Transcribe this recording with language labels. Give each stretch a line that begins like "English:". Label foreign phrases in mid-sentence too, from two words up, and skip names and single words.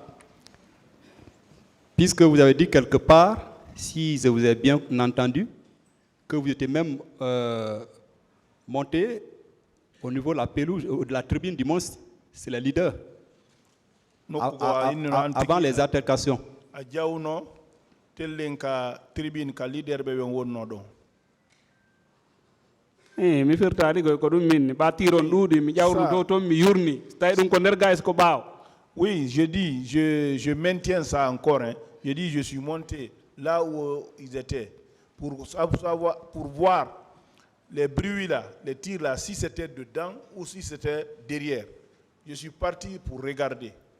French: Puisque vous avez dit quelque part, si je vous ai bien entendu, que vous étiez même monté au niveau de la pelouse, de la tribune du monstre, c'est les leaders. Avant les altercations.
Fula: Mi firtaadi ko ɗum min ba tiron ɗuuɗi mi ƴawru dow toon mi yurni tawi ɗum ko nder gayes ko ɓaawo.
French: Oui, je dis, je maintiens ça encore. Hein. Je dis, je suis monté là où ils étaient pour savoir, pour voir les bruits là, les tirs là, si c'était dedans ou si c'était derrière. Je suis parti pour regarder.